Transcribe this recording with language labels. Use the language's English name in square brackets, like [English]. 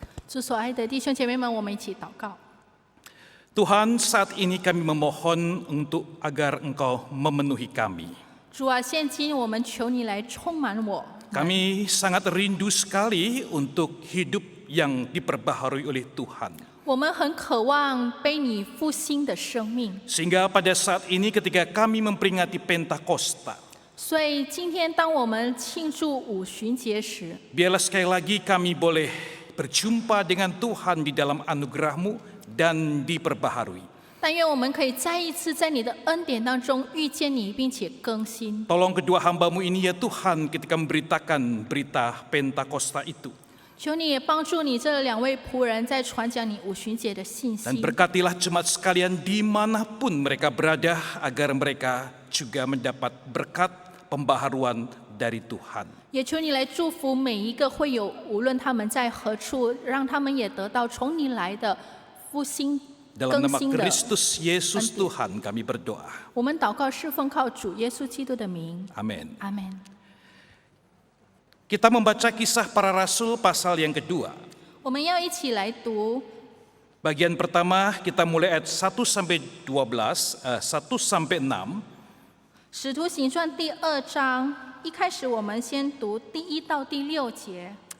[Chinese] 主所爱的弟兄姐妹们，我们一起祷告。 [Indonesian] Tuhan, saat ini kami memohon untuk agar Engkau memenuhi kami. [Chinese] 主啊，现今我们求你来充满我。 [Indonesian] Kami sangat rindu sekali untuk hidup yang diperbaharui oleh Tuhan. [Chinese] 我们很渴望被你复兴的生命， [Indonesian] Sehingga pada saat ini ketika kami memperingati Pentakosta, [Chinese] 所以今天当我们庆祝五旬节时， [Indonesian] biarlah sekali lagi kami boleh berjumpa dengan Tuhan di dalam anugerah-Mu dan diperbaharui. [Chinese] 但愿我们可以再一次在你的恩典当中遇见你，并且更新。 [Indonesian] Tolong kedua hamba-Mu ini ya Tuhan ketika memberitakan berita Pentakosta itu. [Chinese] 求你也帮助你这两位仆人在传讲你五旬节的信 [Indonesian] Dan [Chinese] 息， [Indonesian] berkatilah jemaat sekalian dimanapun mereka berada agar mereka juga mendapat berkat pembaharuan dari Tuhan. [Chinese] 也求你来祝福每一个会友，无论他们在何处，让他们也得到从你来的复兴 [Indonesian] Dalam [Chinese] 更 [Indonesian] nama [Chinese] 新的。 [Indonesian] Kristus Yesus Tuhan kami berdoa. [Chinese] 我们祷告是奉靠主耶稣基督的名， [Indonesian] Amin. [Chinese] 阿门。 [Indonesian] Kita membaca kisah para rasul pasal yang kedua. [Chinese] 我们要一起来读 [Indonesian] Bagian pertama kita mulai ayat 1 sampai 12, 1 sampai 6. [Chinese] 使徒行传第2章，一开始我们先读第1到第6节。